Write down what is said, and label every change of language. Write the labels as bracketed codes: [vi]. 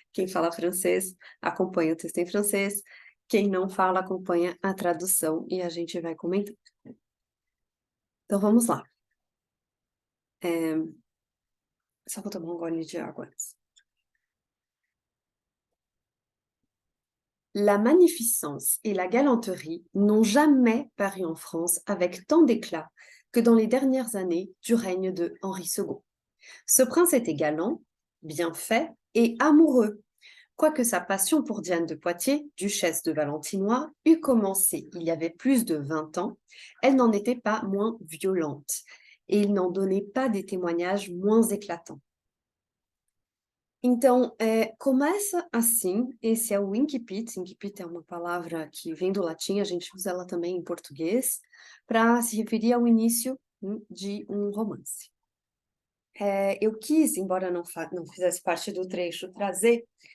[pt] Quem fala francês, acompanha o texto em francês. Quem não fala, acompanha a tradução e a gente vai comentando. Então, vamos lá. Só vou tomar um gole de água antes. [fr] La magnificence et la galanterie n'ont jamais paru en France avec tant d'éclat que dans les dernières années du règne de Henri II. Ce prince était galant, bien fait et amoureux, quoique sa passion pour Diane de Poitiers, duchesse de Valentinois, eût commencé il y avait plus de 20 ans, elle n'en était pas moins violente, et il n'en donnait pas des témoignages moins éclatants. [pt] Então, começa assim, esse é o incipit. Incipit é uma palavra que vem do latim, a gente usa ela também em português, para se referir ao início de um romance. Eu quis, embora não fizesse parte do trecho, trazer